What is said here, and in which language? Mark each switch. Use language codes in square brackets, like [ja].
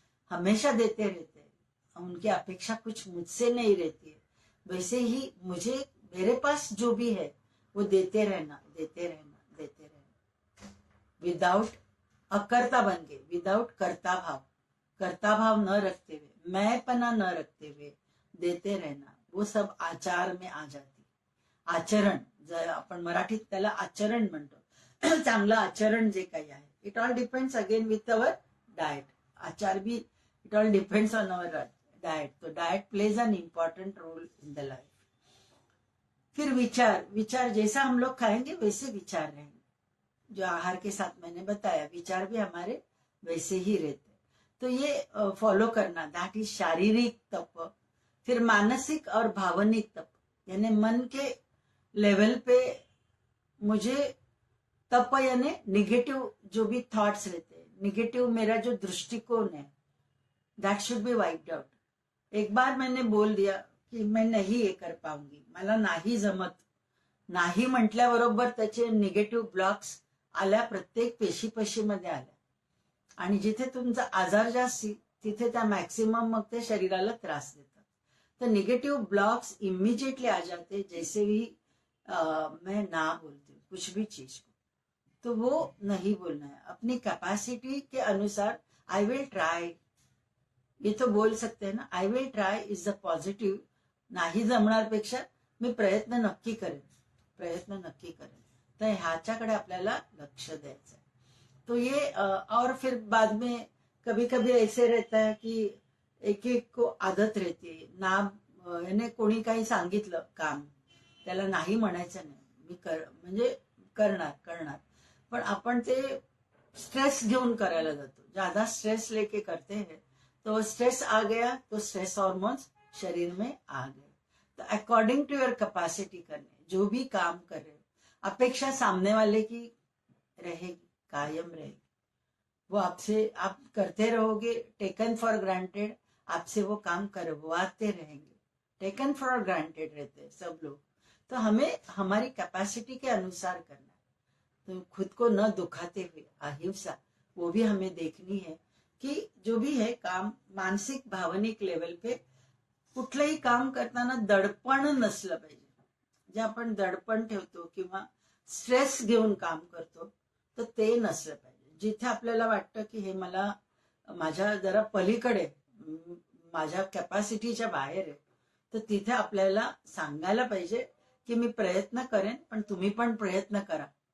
[hi] हमेशा देते रहते हैं, उनकी अपेक्षा कुछ मुझसे नहीं रहती है, वैसे ही मुझे मेरे पास जो भी है वो देते रहना, देते रहना, देते रहना, विदाउट अकर्ता बन के, विदाउट कर्ता भाव न रखते हुए, मैंपणा न रखते हुए देते रहना, वो सब आचार में आ जाती। [mr] आचरण, जर आपण मराठीत त्याला आचरण म्हणतो, चांगलं आचरण जे काही आहे, [en] It all depends again with our diet. [hi] आचार भी [en] It all depends on our diet. तो diet plays an important role in the life. [hi] फिर विचार जैसा हम लोग खाएंगे वैसे विचार रहेंगे. जो आहार के साथ मैंने बताया, विचार भी हमारे वैसे ही रहते. तो ये फॉलो करना, दैट इज शारीरिक तप. फिर मानसिक और भावनिक तप, यानी मन के लेवल पे मुझे तप, यानी निगेटिव जो भी थॉट्स रहते हैं, निगेटिव मेरा जो दृष्टिकोन है, [en] That should be wiped out. [hi] एक बार मैंने बोल दिया की मैं [mr] नाही हे कर पाऊंगी, मला नाही जमत, नाही म्हटल्याबरोबर त्याचे निगेटिव्ह ब्लॉक्स आल्या, प्रत्येक पेशीमध्ये आल्या. आणि जिथे तुमचा आजार जास्ती तिथे त्या मॅक्सिमम मग ते शरीराला त्रास देतात. [hi] तो निगेटिव ब्लॉक्स इमीडिएटली आ जाते जैसे भी मैं ना बोलती हूँ कुछ भी चीज को, तो वो नहीं बोलना है. अपनी कैपेसिटी के अनुसार [en] I will try, [hi] ये तो बोल सकते हैं ना. [en] I will try is the positive. [mr] नाही जमणार पेक्षा मी प्रयत्न नक्की करेन, प्रयत्न नक्की करेन. तर ह्याच्याकडे आपल्याला लक्ष द्यायचं. [hi] तो ये और फिर बाद में कभी कभी ऐसे रहता है कि एक एक को आदत रहती है ना, [mr] याने कोणी काही सांगितलं काम, त्याला नाही म्हणायचं नाही, मी म्हणजे करणार, पण आपण ते स्ट्रेस घेऊन करायला जातो. [hi] ज्यादा स्ट्रेस लेके करते हैं तो स्ट्रेस आ गया, तो स्ट्रेस हार्मोन्स शरीर में आ गए. तो अकॉर्डिंग टू योर कैपेसिटी करने, जो भी काम कर रहे हो, अपेक्षा सामने वाले की रहेगी, कायम रहेगी. वो आपसे, आप करते रहोगे, [en] taken for granted, [hi] आपसे वो काम करवाते रहेंगे. [en] taken for granted [hi] रहते हैं सब लोग. तो हमें हमारी कैपेसिटी के अनुसार करना है. तो खुद को न दुखाते हुए अहिंसा, वो भी हमें देखनी है की जो भी है काम मानसिक भावनिक लेवल पे [mr] कुठलंही काम करताना दडपण नसलं पाहिजे. जे आपण दडपण ठेवतो किंवा स्ट्रेस घेऊन काम करतो तर ते नसलं पाहिजे. जिथे आपल्याला वाटतं की हे मला माझ्या जरा पलीकडे, माझ्या कॅपॅसिटीच्या बाहेर आहे, तर तिथे आपल्याला सांगायला पाहिजे की मी प्रयत्न करेन, पण तुम्ही पण प्रयत्न करा.